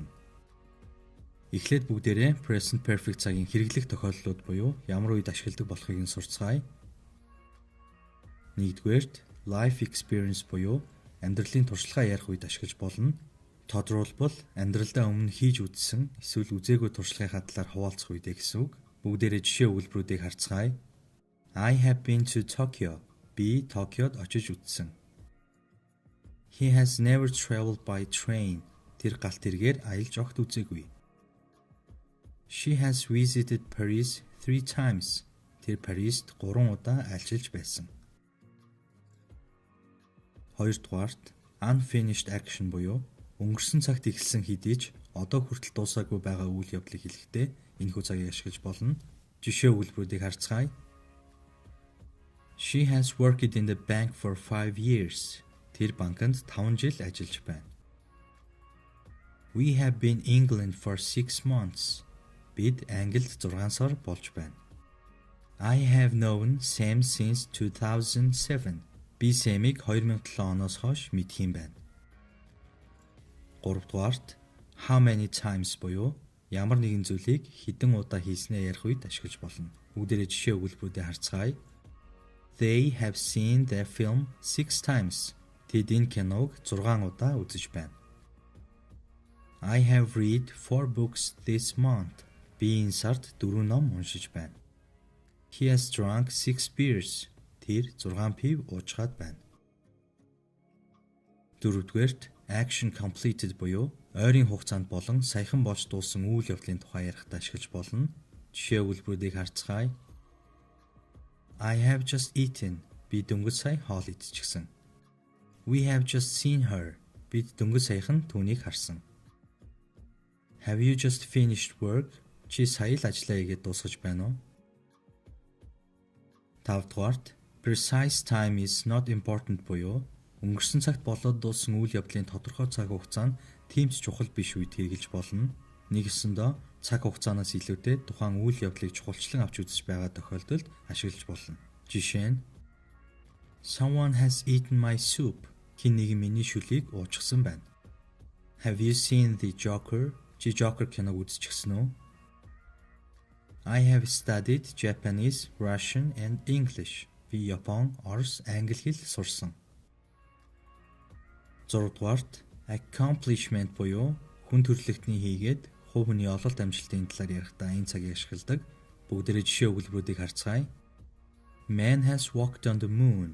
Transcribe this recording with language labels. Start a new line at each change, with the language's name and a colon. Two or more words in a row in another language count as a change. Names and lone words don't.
Mongolian: Эхлээд бүгдээрээ
English: Present Perfect
Mongolian: цагийн хэрэглэх тохиолдлууд буюу ямар үед ашигладаг болохыг нь сурцгаая. Нэгдүгээрт
English: Life Experience
Mongolian: буюу амьдралын туршлагаа ярих үед ашиглаж болно. Тодорхойлбол амьдралдаа өмнө хийж үзсэн эсвэл үзээгүй туршлагынхаа талаар хуваалцах үедээ гэсэн үг. Бүгдээрээ жишээ өгүүлбэрүүдийг харцгаая.
English: I have been to Tokyo.
Mongolian: Би Токиод очиж үзсэн.
English: He has never traveled by train.
Mongolian: Тэр галт тэргээр аялж огт үзээгүй.
English: She has visited Paris 3 times.
Mongolian: Тэр Парист 3 удаа альчилж байсан. Хоёрдугаарт
English: unfinished action
Mongolian: буюу өнгөрсөн цагт эхэлсэн хэдий ч одоо хүртэл дуусаагүй байгаа үйл явдлыг хэлэхдээ энэхүү цагийг ашиглаж болно. Жишээ өгүүлбэрүүдийг харцгаая.
English: She has worked in the bank for 5 years.
Mongolian: Тэр банкнд 5 жил ажиллаж байна.
English: We have been in England for 6 months.
Mongolian: Бид Англид 6 сар болж байна.
English: I have known Sam since 2007.
Mongolian: Би Sam-ийг 2007 оноос хойш мэдх юм байна. 3-дугаарт
English: how many times
Mongolian: буюу ямар нэгэн зүйлийг хэдэн удаа хийснээ ярих үед ашиглаж болно. Бүгдээрээ жишээ өгүүлбэрүүдээ харцгаая.
English: They have seen the film 6 times.
Mongolian: Тэд энэ киног 6 удаа үзэж байна.
English: I have read 4 books this month.
Mongolian: Би энэ сард 4 ном уншиж байна.
English: He has drunk 6 beers.
Mongolian: Тэр 6 пив уужгаад байна. 4-дүгээрт
English: action completed
Mongolian: буюу ойрын хугацаанд болон саяхан болж дууссан үйл явдлын тухай ярихдаа ашиглаж болно. Жишээ өгүүлбэрүүдийг харцгаая.
English: I have just eaten.
Mongolian: Би дөнгөж сая хоол идчихсэн.
English: We have just seen her.
Mongolian: Бид дөнгөж саяхан түүнийг харсан.
English: Have you just finished work?
Mongolian: Чи сая л ажлаа хийгээд дуусгаж байна уу? 5-дугаарт
English: precise time is not important
Mongolian: буюу өнгөрсөн цагт болоод дууссан үйл явдлын тодорхой цаг хугацаа нь тиймч чухал биш үед хэрэгжилж болно. Нэгсэндээ цаг хугацаанаас илүүтэй тухайн үйл явдлыг чухалчлан авч үзэж байгаа тохиолдолд ашиглаж болно. Жишээ нь
English: Someone has eaten my soup.
Mongolian: Хэн нэгэн миний шүлгийг уучсан байна.
English: Have you seen the Joker?
Mongolian: Чи Joker киног үзчихсэн үү?
English: I have studied Japanese, Russian and English.
Mongolian: Би Япон, Орос, англи хэл сурсан. 6-дугаарт accomplishment буюу хүн төрөлхтний хийгээд хувь хүний ололт амжилтын талаар ярихдаа энэ цагийг ашигладаг. Бүгдээрээ жишээ өгүүлбэрүүдийг харцгаая.
English: Man has walked on the moon.